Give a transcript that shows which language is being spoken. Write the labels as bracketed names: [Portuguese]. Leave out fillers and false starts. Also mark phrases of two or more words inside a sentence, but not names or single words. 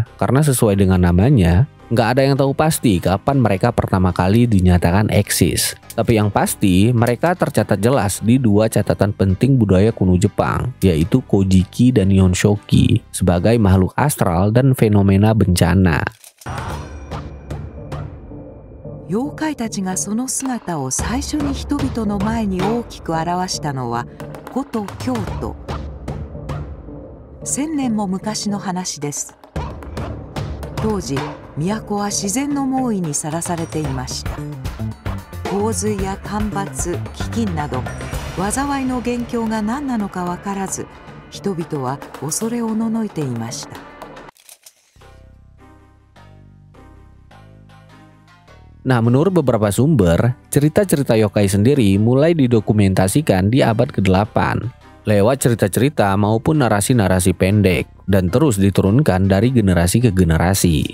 [Indonesian] Karena sesuai dengan namanya, nggak ada yang tahu pasti kapan mereka pertama kali dinyatakan eksis. Tapi yang pasti, mereka tercatat jelas di dua catatan penting budaya kuno Jepang, yaitu Kojiki dan Yonshoki, sebagai makhluk astral dan fenomena bencana. [Japanese] 妖怪たちがその姿を最初に人々の前に大きく表したのは古都京都。1000年も昔の話です。当時、都は自然の猛威にさらされていました。洪水や干ばつ、飢饉など災いの元凶が何なのか分からず、人々は恐れおののいていました。 [Indonesian] Nah, menurut beberapa sumber, cerita-cerita yokai sendiri mulai didokumentasikan di abad ke-8 lewat cerita-cerita maupun narasi-narasi pendek dan terus diturunkan dari generasi ke generasi.